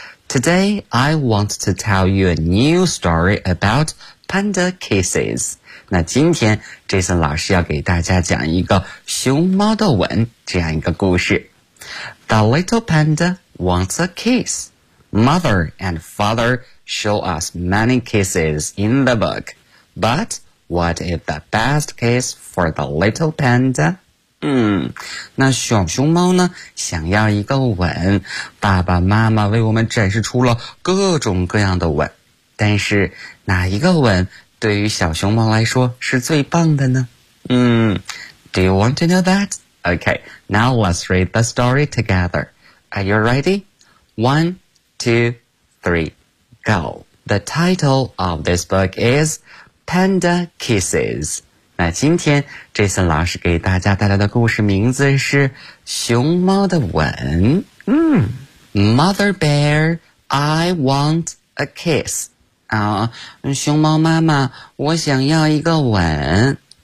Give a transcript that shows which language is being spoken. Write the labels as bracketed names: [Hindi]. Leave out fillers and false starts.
[English] Today, I want to tell you a new story about panda kisses. [Chinese] 那今天 Jason 老师要给大家讲一个熊猫的吻这样一个故事。 [English] The little panda wants a kiss. Mother and fathershow us many kisses in the book. But what is the best kiss for the little panda? [Chinese] 那小熊猫呢想要一个吻，爸爸妈妈为我们展示出了各种各样的吻，但是哪一个吻对于小熊猫来说是最棒的呢？ [English] Do you want to know that? Okay, now let's read the story together. Are you ready? 1, 2, 3. Go. The title of this book is Panda Kisses. [Chinese] 那今天 Jason 老师给大家带来的故事名字是熊猫的吻。 [English] Mother Bear, I want a kiss. [Chinese] 熊猫妈妈，我想要一个吻。